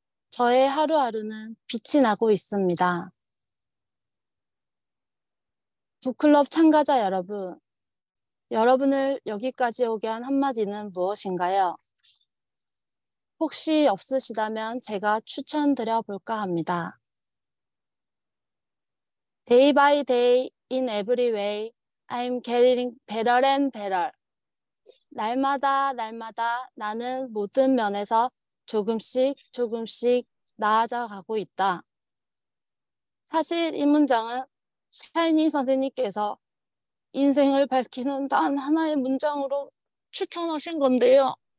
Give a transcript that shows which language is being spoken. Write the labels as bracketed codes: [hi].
[ko] 저의 하루하루는 빛이 나고 있습니다. 북클럽 참가자 여러분, 여러분을 여기까지 오게 한 한마디는 무엇인가요? 혹시 없으시다면 제가 추천드려 볼까 합니다. [en] Day by day, in every way, I'm getting better and better. [ko] 날마다 날마다 나는 모든 면에서 조금씩 조금씩 나아져 가고 있다. 사실 이 문장은 샤이니 선생님께서 인생을 밝히는 단 하나의 문장으로 추천하신 건데요.